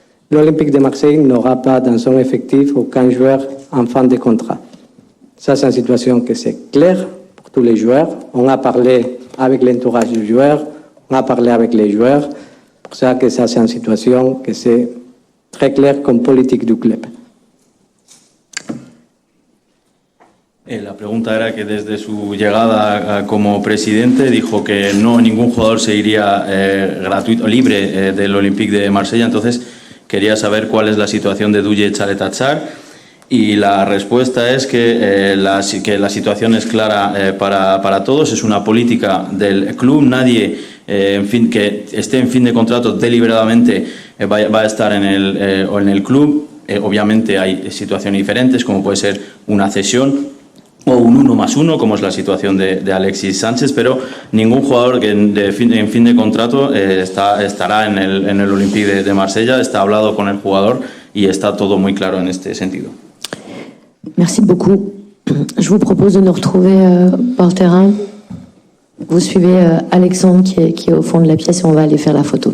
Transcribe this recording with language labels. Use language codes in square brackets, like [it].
[fr] L'Olympique de Marseille n'aura pas dans son effectif aucun joueur en fin de contrat. Ça, c'est une situation que c'est clair pour tous les joueurs. On a parlé avec l'entourage du joueur, on a parlé avec les joueurs. Pour ça que ça, c'est une situation que c'est très clair comme politique du club. [es] La pregunta era que desde su llegada como presidente dijo que no ningún jugador se iría gratuito, libre del Olympique de Marsella. Entonces quería saber cuál es la situación de Douillet Tchaleta-Tsar y la respuesta es que la situación es clara para todos. Es una política del club. Nadie que esté en fin de contrato deliberadamente va a estar en el club. Obviamente hay situaciones diferentes, como puede ser una cesión o un 1+1, como es la situación de Alexis Sánchez, pero ningún jugador que en fin de contrato estará en el Olympique de Marsella. Está hablado con el jugador y está todo muy claro en este sentido. [fr] Merci beaucoup. Je vous propose de nous retrouver hors terrain. Vous suivez Alexandre qui est au fond de la pièce et on va aller faire la photo.